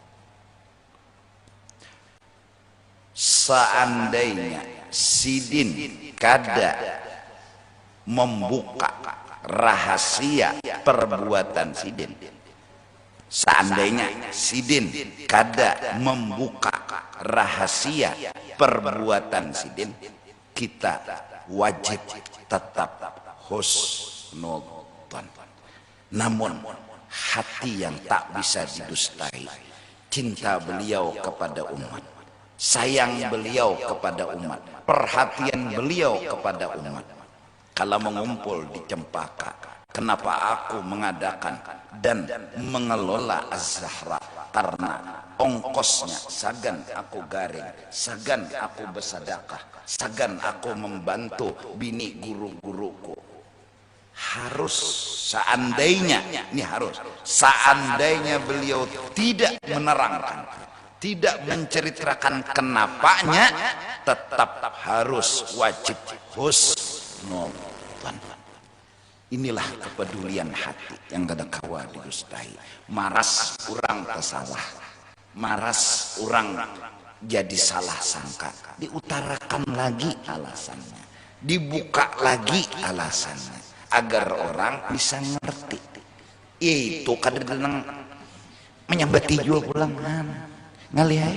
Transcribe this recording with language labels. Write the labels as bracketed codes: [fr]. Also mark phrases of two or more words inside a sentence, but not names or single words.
[id] Seandainya [bjn] sidin kada [id] membuka rahasia perbuatan sidin, seandainya [bjn] sidin kada [id] membuka rahasia perbuatan sidin, kita wajib tetap husnudzon. Namun hati yang tak bisa didustai, cinta beliau kepada umat, sayang beliau kepada umat, perhatian beliau kepada umat. Kalau mengumpul di Cempaka, kenapa aku mengadakan dan mengelola Az-Zahra karena ongkosnya [bjn] sagan aku garing, sagan aku bersedekah, sagan aku membantu bini guru-guruku. [id] Harus seandainya, ini harus seandainya beliau tidak menerangkan, tidak menceritakan kenapanya, tetap harus wajib husnuzon. Inilah kepedulian hati yang [bjn] kada kawa didustahi. [id] Maras orang tersalah, maras orang jadi salah sangka, diutarakan lagi alasannya, dibuka lagi alasannya, agar orang bisa ngerti. [bjn] Itu kadang-kadang menyambati jual pulang ngalihai.